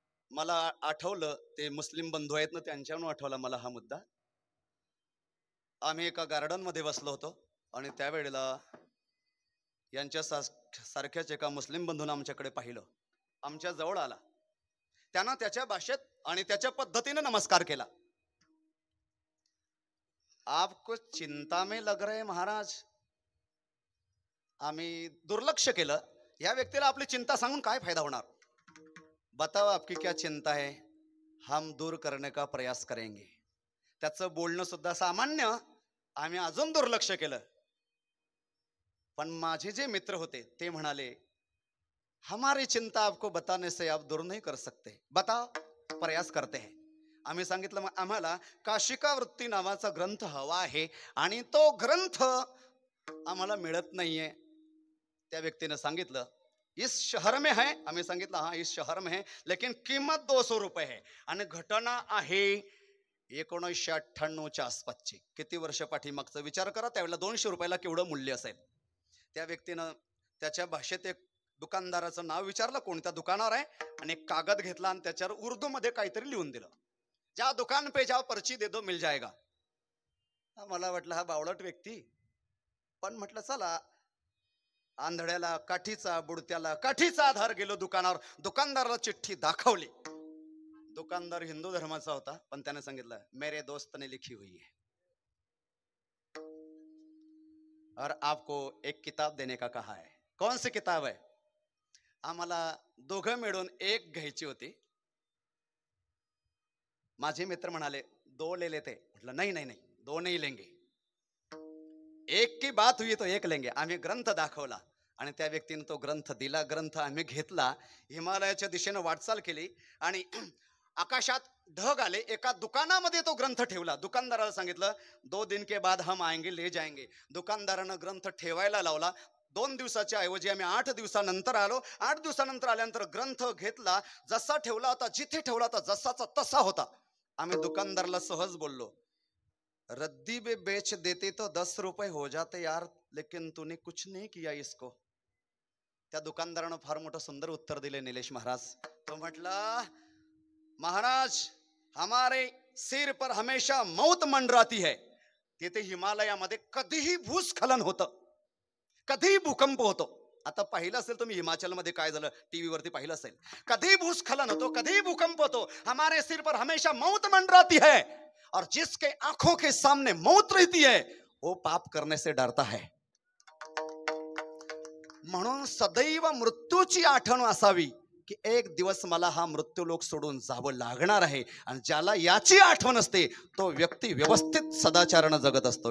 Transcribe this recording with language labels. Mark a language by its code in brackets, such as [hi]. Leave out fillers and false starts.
[mr] मला आठवलं, ते मुस्लिम बंधू आहेत ना, त्यांच्यावरून आठवला मला हा मुद्दा. आम्ही एका गार्डन मध्ये बसलो होतो, आणि त्यावेळेला यांच्या सारख्याच एका मुस्लिम बंधूंना आमच्याकडे पाहिलं, आमच्या जवळ आला. त्यानं त्याच्या भाषेत आणि त्याच्या पद्धतीने नमस्कार केला. [hi] आपको चिंता में लग रहे महाराज. [mr] आम्ही दुर्लक्ष केलं. या व्यक्तीला आपली चिंता सांगून काय फायदा होणार. [hi] बताओ आपकी क्या चिंता है, हम दूर करने का प्रयास करेंगे. [mr] त्याचं बोलणं सुद्धा सामान्य आम्ही अजून दुर्लक्ष केलं. पण माझे जे मित्र होते ते म्हणाले, [hi] हमारी चिंता आपको बताने से आप दूर नहीं कर सकते, बताओ, प्रयास करते हैं. [mr] आम्ही सांगितलं, मग आम्हाला काशिका वृत्ती नावाचा ग्रंथ हवा आहे, आणि तो ग्रंथ आम्हाला मिळत नाहीये. त्या व्यक्तीने सांगितलं, [hi] इस शहर में है. [mr] आम्ही सांगितलं, [hi] हाँ इस शहर में है, लेकिन कीमत 200 रुपये है. [mr] आणि घटना आहे 1998च्या आसपासची. किती वर्ष पाठीमागचा विचार करा. त्यावेळेला 200 रुपयाला केवढं मूल्य असेल. त्या व्यक्तीनं त्याच्या भाषेत एक दुकानदाराचं नाव विचारलं, कोणत्या दुकानावर आहे, आणि एक कागद घेतला आणि त्याच्यावर उर्दू मध्ये काहीतरी लिहून दिलं, ज्या [hi] दुकान पे जाओ पर्ची दे दो मिल जाएगा. [mr] मला वाटलं हा बावळट व्यक्ती, पण म्हटलं चला, आंधळ्याला काठीचा, बुडत्याला काठीचा आधार. गेलो दुकानावर, दुकानदाराला चिठ्ठी दाखवली. दुकानदार हिंदू धर्माचा होता, पण त्याने सांगितलं, [hi] मेरे दोस्त ने लिखी हुई है और आपको एक किताब देने का कहा है. कौन सी किताब है. [mr] आम्हाला दोघं मिळून एक घ्यायची होती. माझे मित्र म्हणाले [hi] 2 ले लेते. [mr] म्हटलं नाही नाही नाही, [hi] 2 नहीं लेंगे, एक की बात हुई तो एक लेंगे. [mr] आम्ही ग्रंथ दाखवला आणि त्या व्यक्तीने तो ग्रंथ दिला. ग्रंथ आम्ही घेतला, हिमालयाच्या दिशेने वाटचाल केली आणि आकाशात ढग आले. एका दुकानामध्ये तो ग्रंथ ठेवला. दुकानदाराला सांगितलं [hi] 2 दिन के बाद हम आएंगे ले जाएंगे. [mr] दुकानदारानं ग्रंथ ठेवायला लावला. 2 दिवसाच्या ऐवजी आम्ही 8 दिवसानंतर आलो. 8 दिवसानंतर आल्यानंतर ग्रंथ घेतला, जसा ठेवला होता, जिथे ठेवला होता जसाचा तसा होता. आम्ही दुकानदाराला सहज बोललो, [hi] रद्दी पे बेच देते तो 10 रुपए हो जाते यार, लेकिन तूने कुछ नहीं किया इसको. [mr] त्या दुकानदारानं फार मोठं सुंदर उत्तर दिले निलेश महाराज. तो म्हटला, [hi] महाराज हमारे सिर पर हमेशा मौत मंडराती है. [mr] तिथे हिमालयामध्ये कधीही भूस्खलन होतं, कधीही भूकंप होतो. आता पाहिलं असेल तुम्ही हिमाचलमध्ये काय झालं, टीव्ही वरती पाहिलं असेल. कधी भूस्खलन होतो, कधी भूकंप होतो. [hi] हमारे सिर पर हमेशा मौत मंडराती है और जिसके आंखों के सामने मौत रहती है वो पाप करने से डरता है. [mr] म्हणून सदैव मृत्यूची आठवण असावी की एक दिवस मला हा मृत्यूलोक सोडून जावं लागणार आहे. आणि ज्याला याची आठवण असते तो व्यक्ती व्यवस्थित सदाचारानं जगत असतो.